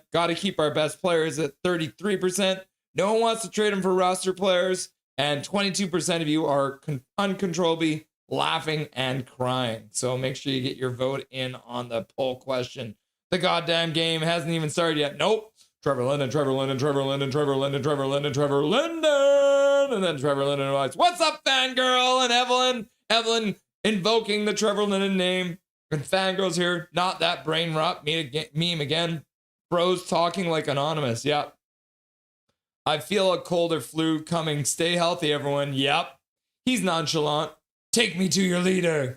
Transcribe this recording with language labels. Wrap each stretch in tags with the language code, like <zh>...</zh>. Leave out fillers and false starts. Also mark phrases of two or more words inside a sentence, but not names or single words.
<en>Got to keep our best players at 33%. No one wants to trade him for roster players. And 22% of you are uncontrollably laughing and crying. So make sure you get your vote in on the poll question. The goddamn game hasn't even started yet. Nope. Trevor Linden, Trevor Linden, Trevor Linden, Trevor Linden, Trevor Linden, Trevor Linden. And then Trevor Linden writes, what's up, fangirl? And Evelyn. Evelyn invoking the Trevor Linden name. And fangirl's here. Not that brain rot meme again. Bros talking like anonymous. Yep. I feel a cold or flu coming. Stay healthy, everyone. Yep. He's nonchalant. Take me to your leader.</en>